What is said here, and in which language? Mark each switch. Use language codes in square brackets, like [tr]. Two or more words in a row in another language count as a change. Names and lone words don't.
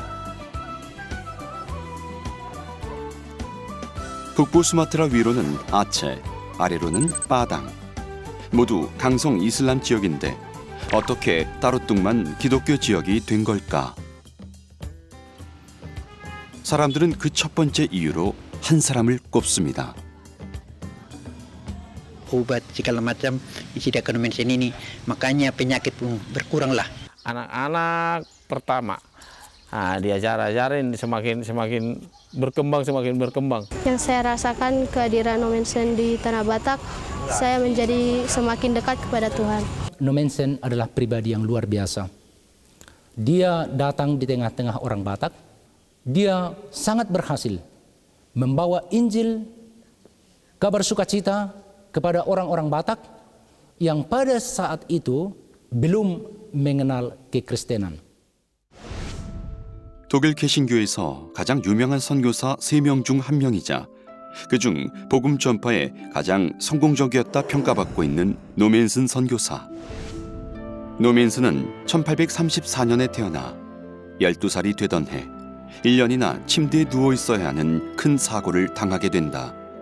[ko] 북부 수마트라 위로는 아체, 아래로는 빠당. 모두 강성 이슬람 지역인데 어떻게 따루뚱만 기독교 지역이 된 걸까? 사람들은 그 첫 번째 이유로 한 사람을 꼽습니다. [id] Obat segala macam isi Nomensen ini, makanya penyakit pun berkuranglah. Anak-anak pertama diajar-ajarin semakin berkembang. Yang saya rasakan kehadiran Nomensen di Tanah Batak, saya menjadi semakin dekat kepada Tuhan. Nomensen adalah pribadi yang luar biasa. Dia datang di tengah-tengah orang Batak. Dia sangat berhasil membawa Injil, kabar sukacita kepada orang-orang Batak yang pada saat itu belum mengenal kekristenan. [ko] 독일 개신교에서 가장 유명한 선교사 3명 중 한 명이자 그중 복음 전파에 가장 성공적이었다 평가받고 있는 노맨슨 선교사. 노맨슨은 1834년에 태어나 12살이 되던 해 1년이나 침대에 누워 있어야 하는 큰 사고를 당하게 된다.